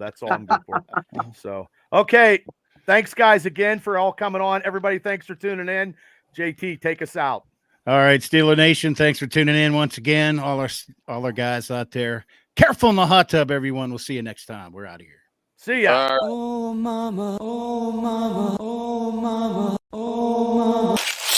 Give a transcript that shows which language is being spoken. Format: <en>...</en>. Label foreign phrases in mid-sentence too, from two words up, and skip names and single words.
<en>That's all I'm good for. So, okay. Thanks, guys, again for all coming on. Everybody, thanks for tuning in. JT, take us out. All right, Steeler Nation, thanks for tuning in once again. All our guys out there. Careful in the hot tub, everyone. We'll see you next time. We're out of here. See ya. Oh, mama, oh, mama, oh, mama, oh, mama.</en>